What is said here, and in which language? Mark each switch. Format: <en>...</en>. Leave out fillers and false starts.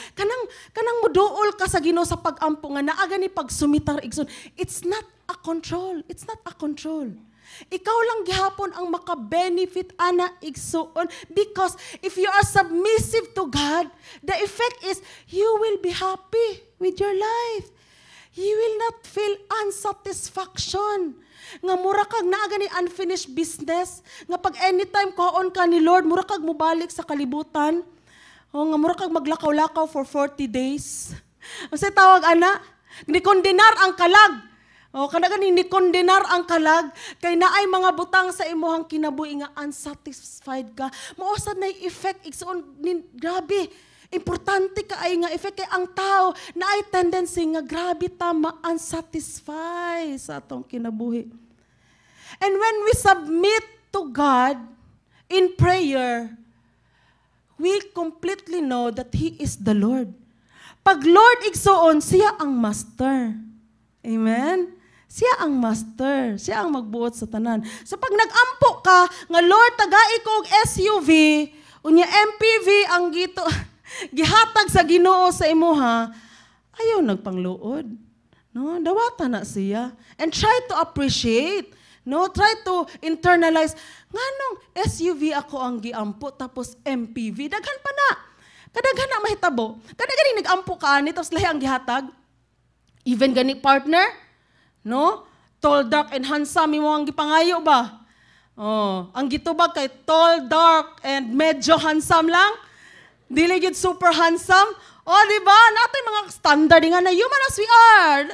<ceb>Kanang muduol ka sa Ginoo sa pag-ampo nga naaga ni pagsumitar igsoon.</ceb> <en>It's not a control. It's not a control.</en> <ceb>Ikaw lang gihapon ang maka-benefit ana igsuon,</ceb> <en>because if you are submissive to God, the effect is you will be happy with your life. You will not feel unsatisfaction.</en> <ceb>Nga mura kag naa gani unfinished business, nga pag anytime kuhaon ka ni Lord, mura kag mubalik sa kalibutan. O nga mura kag maglakaw-lakaw for 40 days. Unsay tawag ana? Ni kondenar ang kalag. O kada gani ni kondenar ang kalag kay naay mga butang sa imuhang kinabuhi nga unsatisfied ka. Mausad na effect igsoon grabe. Importante ka ay nga effect kay ang tao naay tendency nga grabe ta ma-unsatisfy sa atong kinabuhi.</ceb> <en>And when we submit to God in prayer, we completely know that He is the Lord.</en> <ceb>Pag Lord igsoon, siya ang master. Amen? Siya ang master. Siya ang magbuot sa tanan. So pag nag-ampo ka, nga Lord, tagai ko og SUV, unya MPV ang gihatag sa Ginoo sa imuha, ayaw nagpangluod. No? Dawata na siya.</ceb> <en>And try to appreciate.</en> <ceb>No?</ceb> <en>Try to internalize.</en> <ceb>Nganong SUV ako ang giampo, tapos MPV. Daghan pa na. Kadaghan na mahitabo. Kadaghan nag-ampo ka, tapos lahi ang gihatag. Even gani partner, no?</ceb> <en>Tall, dark, and handsome,</en> <ceb>mo ang gipangayo ba? Oh, ang gitubag kay tall, dark, and medyo handsome lang. Dili gid super handsome. Oh, di ba? Natin mga standard nga na human as we are.</ceb>